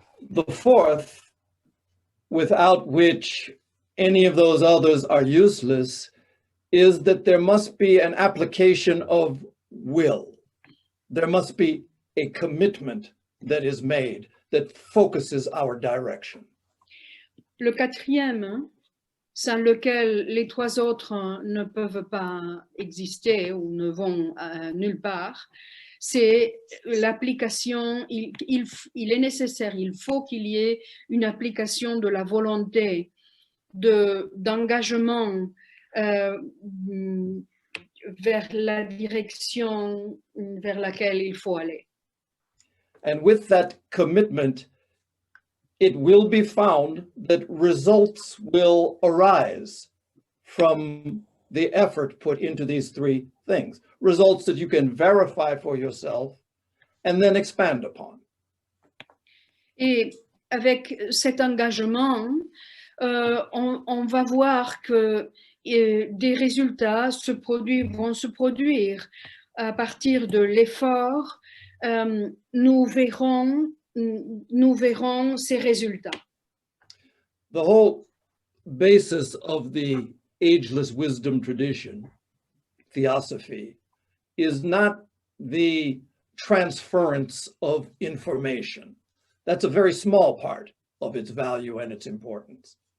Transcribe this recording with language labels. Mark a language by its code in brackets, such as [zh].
[en] The fourth, without which any of those others are useless, is that there must be an application of will. There must be a commitment that is made that focuses our direction. [fr] Le quatrième, sans lequel les trois autres ne peuvent pas exister ou ne vont nulle part, c'est l'application. Il est nécessaire, il faut qu'il y ait une application de la volonté, d'engagement vers la direction vers laquelle il faut aller. [en] And with that commitment, it will be found that results will arise from the effort put into these three things. Results that you can verify for yourself and then expand upon. [fr] Et avec cet engagement, on va voir que des résultats vont se produire à partir de l'effort. Nous verrons ces résultats. [en] The whole basis of the ageless wisdom tradition, theosophy, is not the transference of information. That's a very small part of its value and its importance.